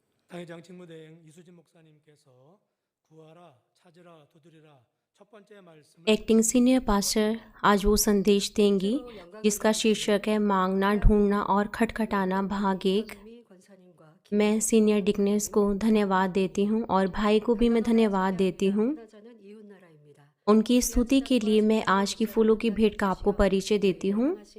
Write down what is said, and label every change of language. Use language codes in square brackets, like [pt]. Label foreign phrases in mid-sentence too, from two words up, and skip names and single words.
[ko] 당회장 직무대행 이수진 목사님께서 구하라, 찾으라, 두드리라 첫 번째 말씀을 [en] acting senior pastor [hi] आज वो संदेश देंगी जिसका शीर्षक है मांगना, ढूंढना और खटखटाना भाग एक। मैं [en] senior deaconess [hi] को धन्यवाद देती हूँ और भाई को भी मैं धन्यवाद देती हूँ। उनकी स्तुति के लिए मैं आज की फूलों की भेंट का आपको परिचय देती हूँ।